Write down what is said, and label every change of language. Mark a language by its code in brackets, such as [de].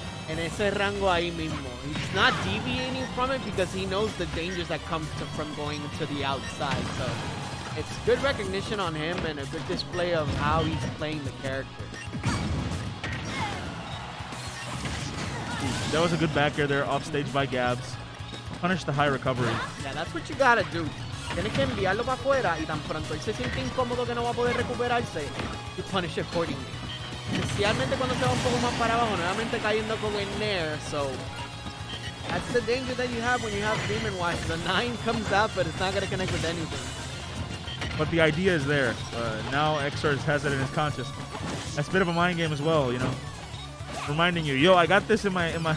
[es] En ese rango ahí mismo. [en] He's not deviating from it because he knows the dangers that come from going to the outside. So it's good recognition on him and a good display of how he's playing the character. That was a good back air there, off stage by Gabs. Punish the high recovery. Yeah, that's what you gotta do. [es] Tienes que enviarlo para afuera y tan pronto él se siente incómodo que no va a poder recuperarse, [en] you punish accordingly. [es] Especialmente cuando se va un poco más para abajo, nuevamente cayendo con el nair. [en] So that's the danger that you have when you have Game & Watch. The 9 comes out, but it's not gonna connect with anything. But the idea is there. Now Exor has it in his conscious. That's a bit of a mind game as well, you know. Reminding you, yo, I got this in my.